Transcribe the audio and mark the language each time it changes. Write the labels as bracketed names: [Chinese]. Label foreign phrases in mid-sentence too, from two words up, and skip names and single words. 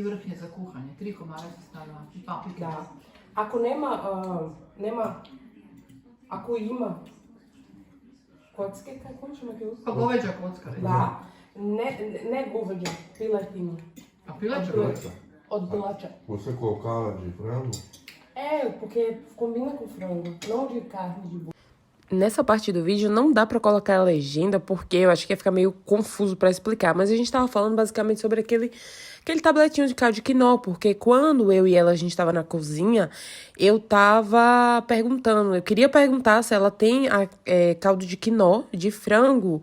[Croatian] 3 komada se stavila i paprike. Da. Ako nema, ako ima kocke, kako ćemo aquilo? Pa goveđa kocka, recimo. Da, ne goveđa, piletinu. A pileća kocka? Od pilača. [Portuguese] Você colocava de frango? Porque combina com frango, não de carne de boi. Nessa parte do vídeo não dá pra colocar a legenda, porque eu acho que ia ficar meio confuso pra explicar. Mas a gente tava falando basicamente sobre aquele tabletinho de caldo de quinó, porque quando eu e ela, a gente tava na cozinha, eu tava perguntando, eu queria perguntar se ela tem caldo de quinó, de frango.